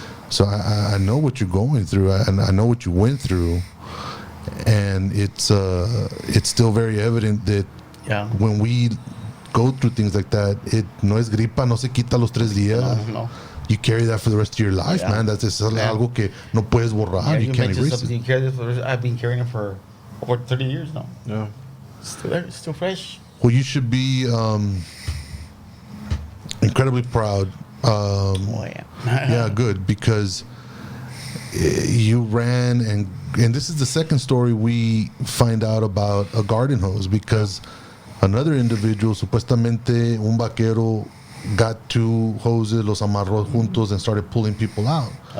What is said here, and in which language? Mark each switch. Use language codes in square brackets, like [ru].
[en] So I know what you're going through, and I know what you went through, and it's still very evident that when we go through things like that, it no es gripa, no se quita los 3 días. No. You carry that for the rest of your life, man. [es] That's algo que no puedes borrar. [en] You can't erase it. You carry this I've been carrying it for over 30 years now. Yeah. Still there, still fresh. Well, you should be incredibly proud. Yeah, good, because you ran, and this is the second story we find out about a garden hose, because another individual, supuestamente un vaquero, got 2 hoses, los amarró juntos, and started pulling people out.